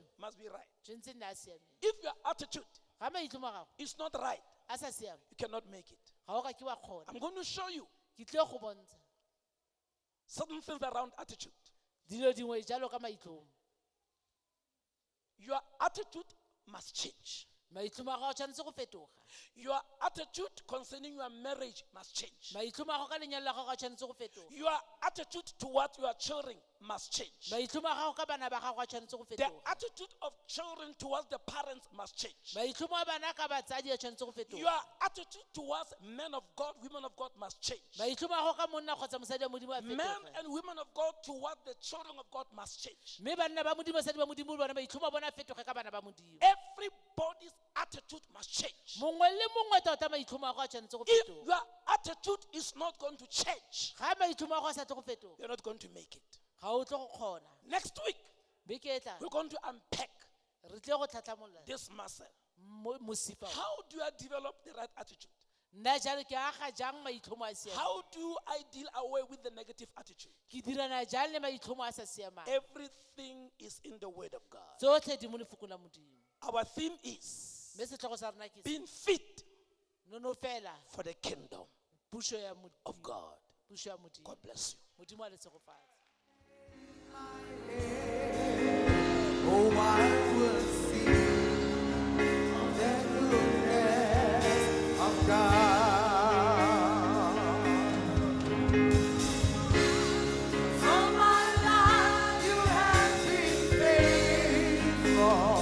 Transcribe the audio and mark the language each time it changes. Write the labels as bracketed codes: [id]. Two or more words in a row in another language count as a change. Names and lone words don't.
[en] must be right. [tn] tshwanetse nne a siameng. [en] If your attitude [tn] Ga maitlhomo a gago [en] is not right, [tn] a sa siame, [en] you cannot make it. [tn] ga o ka ke wa kgona. [en] I'm going to show you [tn] Ke tlile go bontsha [en] certain things around attitude. [tn] dilo dingwe jalo ka maitlhomo. [en] Your attitude must change. [tn] Maitlhomo a gago a tshwanetse go fetoga. [en] Your attitude concerning your marriage must change. [tn] Maitlhomo a gago ka lenyalo la gago a tshwanetse go fetoga. [en] Your attitude towards your children must change. [tn] Maitlhomo a gago ka bana ba gago a tshwanetse go [en] The [tn] fetoga. [en] attitude of children towards the parents must change. [tn] Maitlhomo a bana ka batsadi a tshwanetse go fetoga. [en] Your attitude towards men of God, women of God must change. [tn] Maitlhomo a gago ka monna kgotsa mosadi wa Modimo a [en] Men [tn] fetoga. [en] and women of God towards the children of God must change. [tn] Mme banna ba Modimo basadi ba Modimo le bona maitlhomo a bona a fetoge ka bana ba Modimo. [en] Everybody's attitude must change. [tn] Mongwe le mongwe tota maitlhomo a gago a tshwanetse go [en] If [tn] fetoga. [en] your attitude is not going to change, [tn] Ga maitlhomo a gago a sa tle go fetoga, [en] you're not going to make it. [tn] ga o tle go kgona. [en] Next week, [tn] Beke e tlang, [en] we're going to unpack [tn] re tle go tlhatlhamolola [en] this muscle. [tn] mosifa o. [en] How do I develop the right attitude? [tn] Nna jalo ke aga jang maitlhomo a siameng? [en] How do I deal away with the negative attitude? [tn] Ke dirana jang le maitlhomo a sa siamang? [en] Everything is in the Word of God. [tn] Tsotlhe di mo lefoko la Modimo. [en] Our theme is [tn] Mme setlhogo sa rona ke se, [en] being fit [tn] nonofela [en] for the kingdom [tn] puso ya [en] of [tn] Modimo. [en] God. [tn] Puso ya Modimo. [en] God bless you. [tn] Modimo a le tshegofatse. [en] Oh, I will sing of the goodness of God. All my life you have been faithful.